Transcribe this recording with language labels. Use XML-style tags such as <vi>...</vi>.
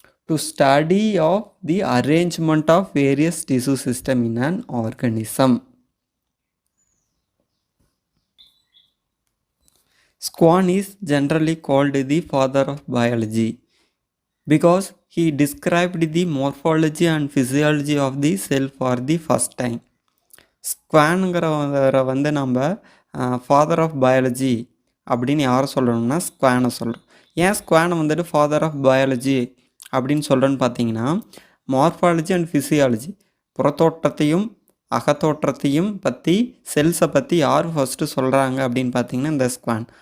<en>To study of the arrangement of various tissue system in an organism. Swan is generally called the father of biology because he described the morphology and physiology of the cell for the first time.</en> <ta>ஸ்குவானுங்கிறவரை வந்து நம்ம father of biology அப்படின்னு யாரை சொல்லணும்னா ஸ்குவானை சொல்கிறோம். ஏன் ஸ்குவானை வந்துட்டு father of biology அப்படின்னு சொல்கிறோன்னு பார்த்தீங்கன்னா மார்ஃபாலஜி அண்ட் ஃபிசியாலஜி, புறத்தோற்றத்தையும் அகத்தோற்றத்தையும் பற்றி செல்ஸை பற்றி யார் ஃபஸ்ட்டு சொல்கிறாங்க அப்படின்னு பார்த்தீங்கன்னா இந்த ஸ்குவான்.</ta>